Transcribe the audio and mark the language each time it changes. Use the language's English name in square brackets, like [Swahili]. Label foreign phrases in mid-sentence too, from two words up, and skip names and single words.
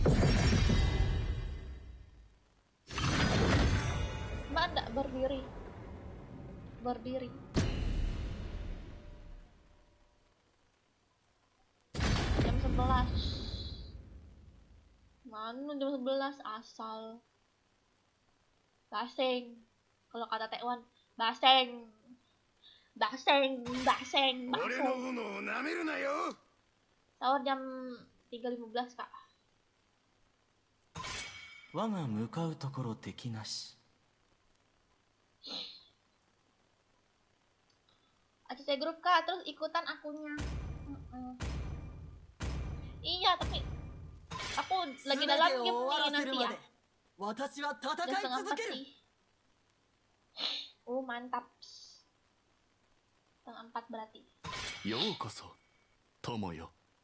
[Indonesian] Mbak enggak berdiri jam 11. Mana jam 11 asal baseng, kalau kata Taiwan baseng. [Japanese] 俺の斧を舐めるなよ。 [Indonesian] Sahur jam 3:15 kak. [Japanese] 我が向かうところ敵なし。 [Indonesian] ACC grup kak, terus ikutan akunnya. Iya tapi aku lagi dalam game nih nanti ya. Jam 3:30 sih. Mantap. 3:30 berarti. [Japanese] ようこそ友よ。